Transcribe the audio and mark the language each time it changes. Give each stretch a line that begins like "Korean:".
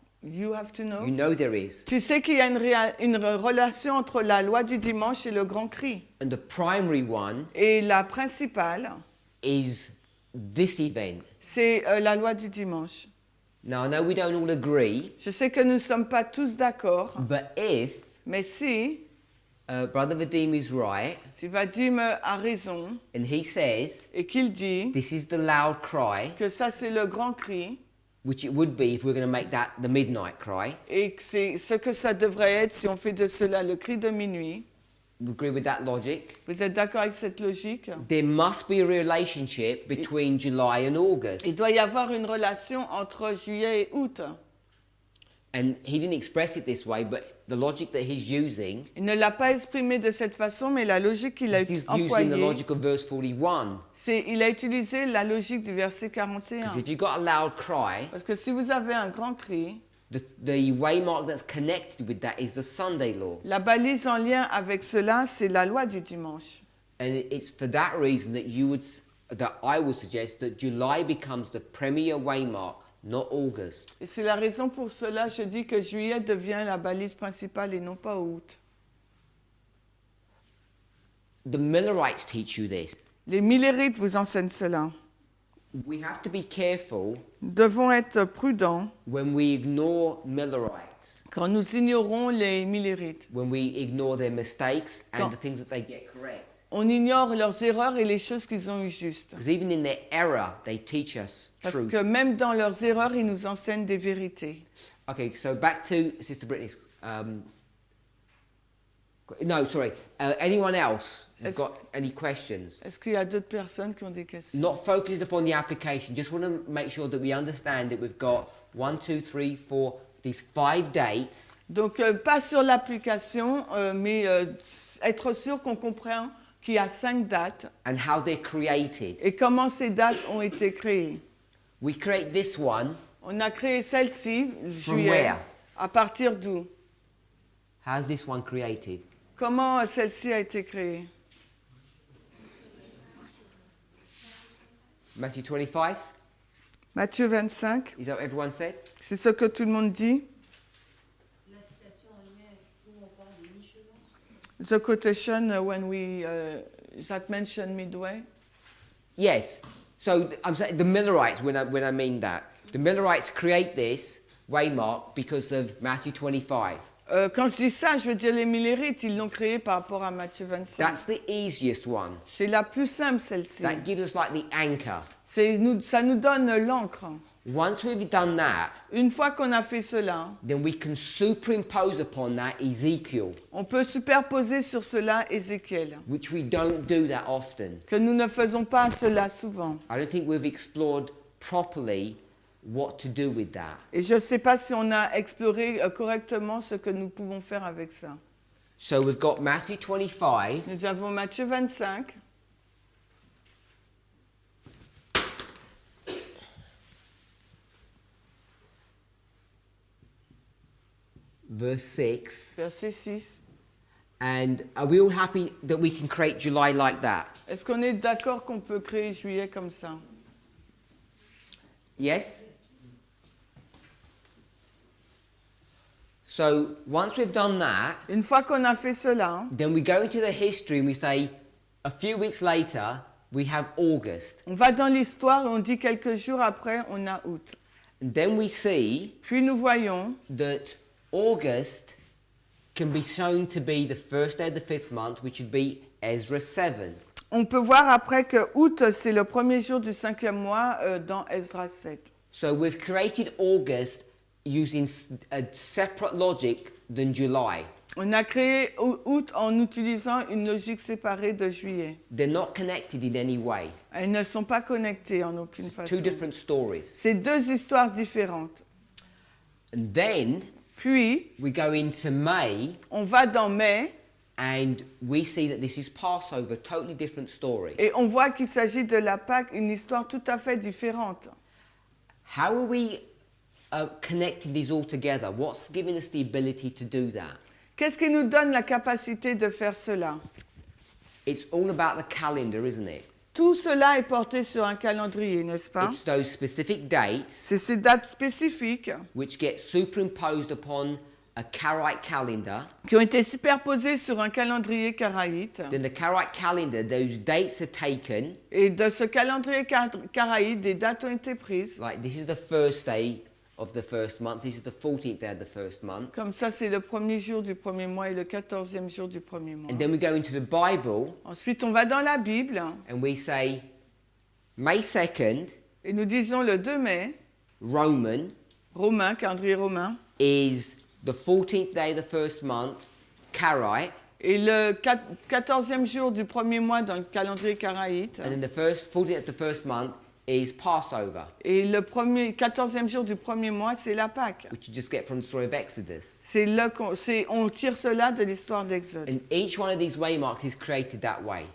English: you have to know. You know there is.
French: Tu sais qu'il y a une relation entre la loi du dimanche et le grand cri.
English: And the primary one
French: Et la principale,
English: is this event.
French: c'est la loi du dimanche.
English: Now, I know we don't all agree,
French: Je sais que nous ne sommes pas tous d'accord,
English: but if
French: mais si
English: Brother Vadim is right,
French: Vadim a raison
English: and he says
French: et qu'il dit
English: this is the loud cry,
French: que ça c'est le grand cri
English: which it would be if we're going to make that the midnight cry,
French: et que c'est ce que ça devrait être si on fait de cela le cri de minuit.
English: we agree with that logic.
French: Vous êtes d'accord avec cette logique?
English: There must be a relationship between July and August.
French: Il doit y avoir une relation entre juillet et août.
English: And he didn't express it this way, but the logic that he's using
French: Il ne l'a pas exprimé de cette façon, mais la logique qu'il a
English: is using the
French: employée,
English: logic of verse 41.
French: c'est il a utilisé la logique du verset 41.
English: Because if you've got a loud cry,
French: Parce que si vous avez un grand cri,
English: the waymark that's connected with that is the Sunday law.
French: la balise en lien avec cela, c'est la loi du dimanche.
English: And it's for that reason that I would suggest that July becomes the premier waymark, not August.
French: Et c'est la raison pour cela je dis que juillet devient la balise principale et non pas août.
English: The Millerites teach you this.
French: Les Millerites vous enseignent cela.
English: We have to be careful
French: Nous devons être prudents
English: when we ignore Millerites,
French: quand nous ignorons les millérites.
English: when we ignore their mistakes and
French: Quand-
English: the things that they get correct.
French: On ignore leurs erreurs et les choses qu'ils ont eues justes.
English: Because even in their error, they teach us
French: Parce
English: truth.
French: que même dans leurs erreurs, ils nous enseignent des vérités.
English: Okay, so back to Sister Brittany's. No, sorry. Anyone else who's got any questions?
French: Est-ce qu'il y a d'autres personnes qui ont des questions?
English: Not focused upon the application. Just want to make sure that we understand that we've got 1, 2, 3, 4, these 5 dates.
French: Donc, pas sur l'application, mais être sûr qu'on comprend qu'il y a 5 dates
English: And how they're created.
French: et comment ces dates ont été créées.
English: We create this one.
French: On a créé celle-ci,
English: From
French: juillet.
English: where?
French: À partir d'où?
English: How's this one created?
French: Comment celle-ci a été créée?
English: Matthew 25?
French: Matthieu 25,
English: Is that what everyone said?
French: c'est ce que tout le monde dit. La citation en lien avec où on parle de mi-chemin.
English: The quotation when we that mention midway. Yes. So I'm saying the Millerites, when I mean that, the Millerites create this waymark because of Matthew 25.
French: Quand je dis ça, je veux dire les millérites, ils l'ont créé par rapport à Matthieu 25.
English: That's the easiest one.
French: C'est la plus simple celle-ci.
English: That gives us like the anchor.
French: Ça nous donne l'encre.
English: Once we've done that,
French: Une fois qu'on a fait cela,
English: then we can superimpose upon that Ezekiel,
French: on peut superposer sur cela Ézéchiel,
English: which we don't do that often.
French: que nous ne faisons pas cela souvent.
English: I don't think we've explored properly what to do with that.
French: Et je ne sais pas si on a exploré correctement ce que nous pouvons faire avec ça.
English: So we've got Matthew 25.
French: Nous avons Matthieu 25,
English: Verse 6.
French: verset 6.
English: And are we all happy that we can create July like that?
French: Est-ce qu'on est d'accord qu'on peut créer juillet comme ça?
English: Yes? So once we've done that,
French: Une fois qu'on a fait cela,
English: then we go into the history and we say, a few weeks later, we have August.
French: on va dans l'histoire et on dit quelques jours après, on a août.
English: And then we see
French: Puis nous voyons
English: that August can be shown to be the first day of the 5th month, which would be Ezra 7.
French: On peut voir après que août, c'est le premier jour du 5e mois dans Esdras 7.
English: So we've created August using a separate logic than July.
French: On a créé août en utilisant une logique séparée de juillet.
English: They're not connected in any way.
French: Elles ne sont pas connectées en aucune façon.
English: Two different stories.
French: C'est deux histoires différentes.
English: And then
French: Puis,
English: we go into May
French: on va dans mai
English: and we see that this is Passover, totally different story.
French: et on voit qu'il s'agit de la Pâque, une histoire tout à fait différente.
English: How are we connecting these all together? What's giving us the ability to do that?
French: Qu'est-ce qui nous donne la capacité de faire cela?
English: It's all about the calendar, isn't it?
French: Tout cela est porté sur un calendrier, n'est-ce pas?
English: It's those specific dates
French: C'est ces dates spécifiques
English: which get superimposed upon a Karaite calendar.
French: qui ont été superposées sur un calendrier karaïte.
English: Then the Karaite calendar, those dates are taken.
French: Et de ce calendrier karaïte, des dates ont été prises.
English: Like this is the first day of the first month. This is the 14th day of the first month.
French: Comme ça, c'est le premier jour du premier mois et le 14e jour du premier mois.
English: And then we go into the Bible
French: Ensuite, on va dans la Bible
English: and we say May 2nd,
French: et nous disons le 2 mai,
English: Roman,
French: romain, calendrier romain,
English: is the 14th day of the first month, Karaite.
French: et le 14e jour du premier mois dans le calendrier karaïte,
English: And then the first 14th of the first month is Passover,
French: et le 14e jour du premier mois, c'est la Pâque.
English: which you just get from the story of Exodus.
French: On tire cela de l'histoire d'Exode.
English: And each one of these waymarks is created that way.